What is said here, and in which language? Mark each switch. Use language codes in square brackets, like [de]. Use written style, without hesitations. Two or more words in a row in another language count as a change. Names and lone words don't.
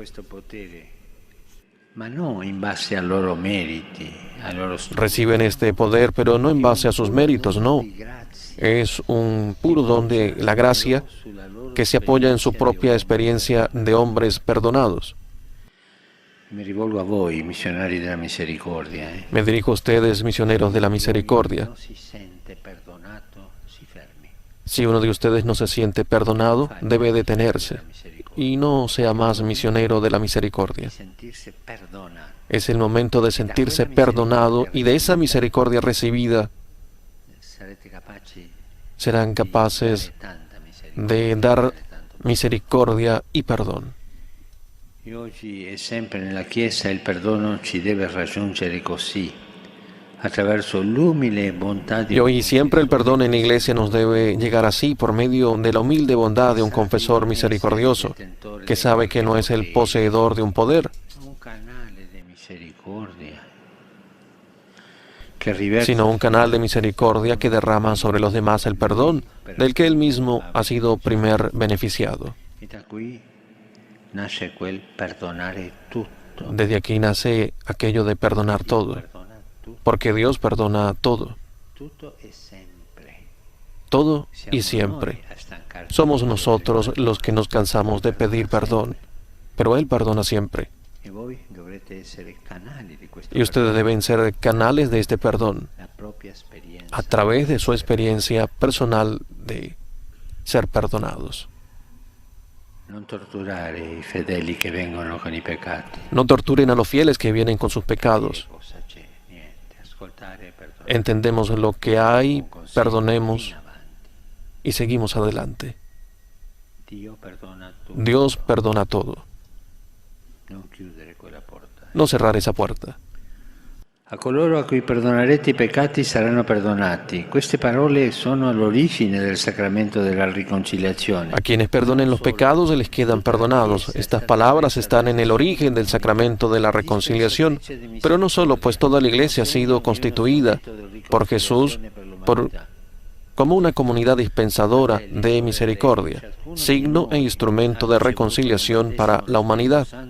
[es] Reciben este poder, pero no en base a sus méritos, no. Es un puro don de la gracia que se apoya en su propia experiencia de hombres perdonados. [it] Me rivolgo a voi, misionari della misericordia. [es] Me dirijo a ustedes, misioneros de la misericordia. Si uno de ustedes no se siente perdonado, debe detenerse y no sea más misionero de la misericordia. Es el momento de sentirse perdonado, y de esa misericordia recibida serán capaces de dar misericordia y perdón. [it] Y oggi e sempre nella Chiesa il perdono ci deve raggiungere così, attraverso l'umile bontà di [es] Y hoy siempre el perdón en la iglesia nos debe llegar así, por medio de la humilde bondad de un confesor misericordioso, que sabe que no es el poseedor de un poder, [it] un canale di misericordia, [es] sino un canal de misericordia que derrama sobre los demás el perdón, del que él mismo ha sido primer beneficiado. [it] e da qui nasce quel perdonare tutto. [es] Desde aquí nace aquello de perdonar todo, porque Dios perdona todo, [it] Tutto e sempre. [es] todo y siempre. Somos nosotros los que nos cansamos de pedir perdón, pero Él perdona siempre. [it] E voi dovrete essere canali di questo [es] Y ustedes deben ser canales de este perdón, [it] la propria esperienza. [es] a través de su experiencia personal de ser perdonados. [it] Non torturare i fedeli che vengono con i peccati. [es] No torturen a los fieles que vienen con sus pecados. [it] Cosa c'è? Niente. Ascoltare e perdonare. [es] Entendemos lo que hay, perdonemos y seguimos adelante. [it] Dio perdona tutto. [es] Dios perdona todo. [it] Non chiudere quella porta. [es] No cerrar esa puerta. [it] A coloro a cui perdonerete i peccati saranno perdonati. Queste parole sono all'origine del sacramento della riconciliazione. [es] A quienes perdonen los pecados se les quedan perdonados. Estas palabras están en el origen del sacramento de la reconciliación, pero no solo, pues toda la iglesia ha sido constituida por Jesús como una comunidad dispensadora de misericordia, signo e instrumento de reconciliación para la humanidad.